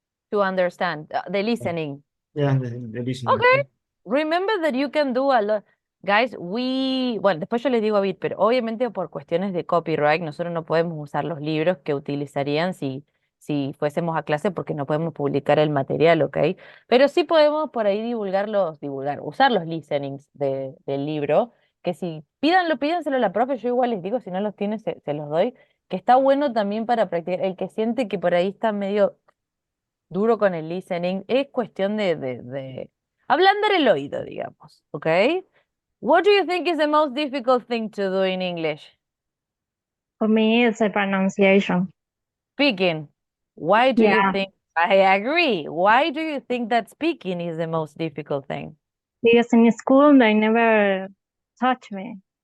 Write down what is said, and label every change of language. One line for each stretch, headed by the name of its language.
English: To understand the listening. Yeah, the listening. Okay. Remember that you can do a lot.
Spanish: Guys, bueno, después yo les digo a Bit, pero obviamente por cuestiones de copyright nosotros no podemos usar los libros que utilizarían si fuésemos a clase porque no podemos publicar el material, ¿ok? Pero sí podemos por ahí usar los listenings del libro, que si pídanselo a la profe, yo igual les digo, si no los tiene, se los doy, que está bueno también para practicar. El que siente que por ahí está medio duro con el listening, es cuestión de ablandar el oído, digamos, ¿ok?
English: What do you think is the most difficult thing to do in English? For me, it's a pronunciation. Speaking. Why do you Yeah, think? I agree. Why do you think that speaking is the most difficult thing? because in school they never taught me.